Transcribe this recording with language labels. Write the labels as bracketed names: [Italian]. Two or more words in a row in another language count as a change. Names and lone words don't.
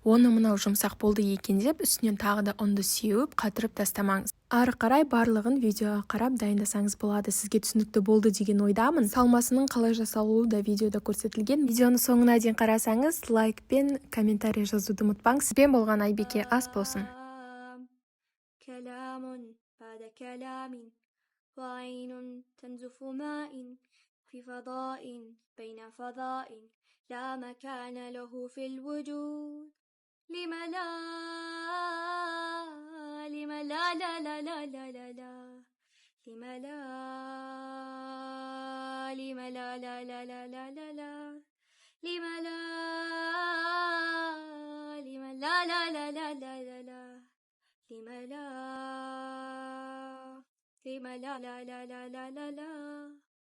[Kazakh] Оны мынау жұмсақ болды екен деп, үстінен тағы да ұнды сеуіп, қатырып тастамаңыз. Ары қарай барлығын видеоға қарап дайындасаңыз болады. Сізге түсінікті болды деген ойдамын. Салмасының қалай жасалуы да видеода көрсетілген. Видеоны соңына дейін қарасаңыз, лайк пен комментарий жазуды ұмытпаңыз. Сізбен болған Айбеке ас болсын. [Arabic] بعد كلام وعين تنزف ماء في فضاء بين فضاء لا مكان له في الوجود لم لا لم لا لا لا لا لا لا لا لم لا لم لا لا لا لا لا لا لا لم لا لم لا لا لا لا لا لا لا لم لا لم لا لا لا لا لا لا